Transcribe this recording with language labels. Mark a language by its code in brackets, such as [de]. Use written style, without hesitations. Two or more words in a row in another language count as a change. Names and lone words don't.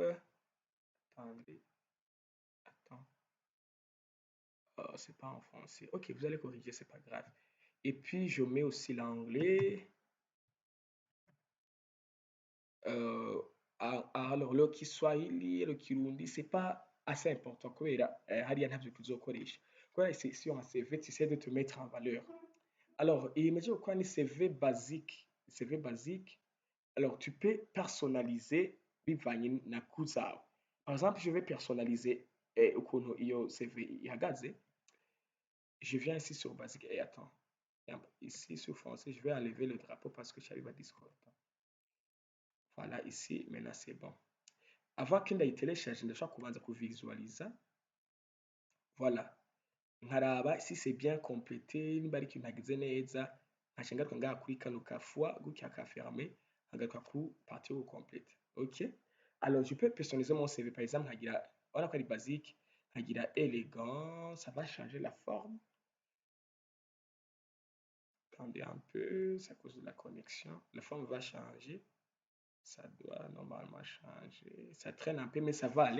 [fr] Attendez, attends. Oh, c'est pas en français. Ok, vous allez corriger, c'est pas grave. Et puis je mets aussi l'anglais. Euh, alors, le Kiswahili, le Kirundi, c'est pas assez important. [rn] Hariya ntabyo tuzokoresha. [fr] Kubera sur un CV, tu essaies de te mettre en valeur. Alors, imagine quoi ni CV basique. CV basique. Alors, tu peux personnaliser [rn] bivanye na coût zao. [fr] Par exemple, je vais personnaliser [rn] ukuntu iyo CV ihagaze. [fr] Je viens ici sur basique et attends. Ici sur français, je vais enlever le drapeau parce que j'arrive à Discord. Voilà, ici, maintenant c'est bon. Avant que [rn] ndayitelecharge ndashaka kubanza kuvisualiza. [fr] Voilà. Nkaraba si c'est bien complété, [rn] niba ari ikintu nagize neza, nkaca ngaruka ngaha kuri kano ka fois, gutya ka fermer, nkagaruka ku [fr] partie au complète. [rn] OK? [fr] Alors, je peux personnaliser mon CV. Par exemple, nkagira, voilà quoi, les basiques, nkagira élégant, ça va changer la forme. Attendez un peu, c'est à cause de la connexion. La forme va changer. Ça doit normalement changer. Ça traîne un peu, mais ça va aller.